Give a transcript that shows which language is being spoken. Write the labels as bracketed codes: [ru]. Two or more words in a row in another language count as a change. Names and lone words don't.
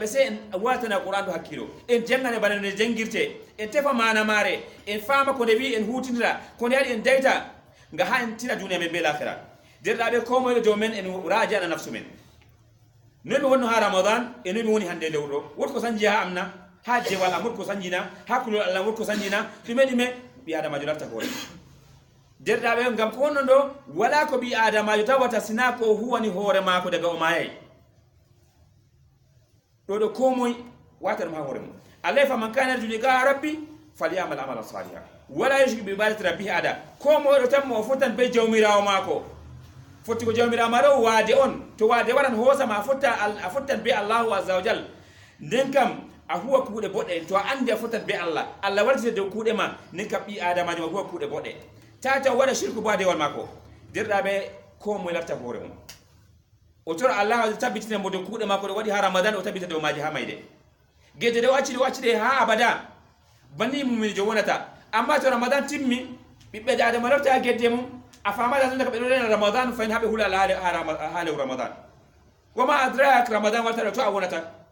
[ff] se en watana qur'an ɗo hakkilo en jangane bana no jangirte en tefa mana mare en fama ko nde wi en hutindira ko nde waɗi en dayta nga ha en tira duniya men be lahira derɗaɓe ko moyɗo dow men en raji ana nafsu men non mi wonno ha ramadan e non mi woni hande lewru ɗo wot ko sanji ha amna ha jewal am wot ko sanjina ha kulol allah wot ko sanjina ɗume ɗume ɓi adamajo larta hoore derɗaɓe ngam ko wonno ɗo wala ko ɓi adamajo tawata sina ko huwani hoore mako daga o mayay ɗo ɗo komoy watanum ha hoore mum allah [ar] ف من كان يرجو لقاء ربي فليعمل عملا صالحا ولا يشرك ب عبادة ربه [ff] ada ko moyɗo tan mo fottan be jawmirawo mako fotti ko jawmirawo ma ɗo waade on to waade waɗan hoosama a fottan be [ar] الله عز و جل [ff] nden kam a huwa kuuɗe boɗɗe to a andi a fottan be allah allah waltite dow kuuɗe ma nden kam ɓi adamajo ma huwa kuuɗe boɗɗe tata waɗa shirku bo a dewal mako derɗaɓe ko moye larta hoore mum o tora allah tabbitina mo dow kuuɗe mako ɗo waɗi ha ramadan o tabbita dow maji ha mayde guede ɗe o accide ha abada banni mumijo wonata amma to ramadan timmi ɓiɓɓe adama lofta ha guedde mum a famata tan daga ɓe ɗo rena ramadan fayin haɓe huula ha lew ramadan [ar] وما أدرك رمضان [ff] wartaɗo to a wonata